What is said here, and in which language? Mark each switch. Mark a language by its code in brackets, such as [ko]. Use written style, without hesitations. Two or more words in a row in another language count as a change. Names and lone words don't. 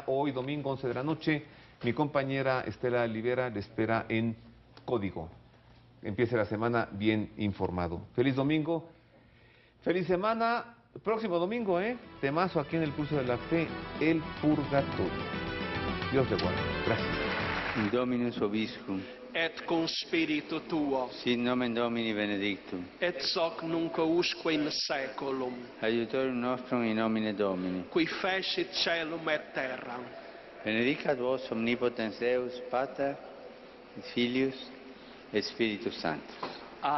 [es] Hoy, domingo, 11 de la noche, mi compañera Estela Olivera le espera en Código. Empiece la semana bien informado. Feliz domingo. Feliz semana. Próximo domingo, temazo aquí en el Pulso de la Fe, el Purgatorio. Dios le guarde. Gracias. [la] Dominus Vobiscum. Et cum spiritu tuo. Sit nomen Domini benedictum. Et hoc nunc usque in saeculum. Aiutorium nostrum in nomine Domini. Qui fecit caelum et terram. Benedicat vos omnipotens Deus, Pater, et Filius, et Spiritus Sanctus.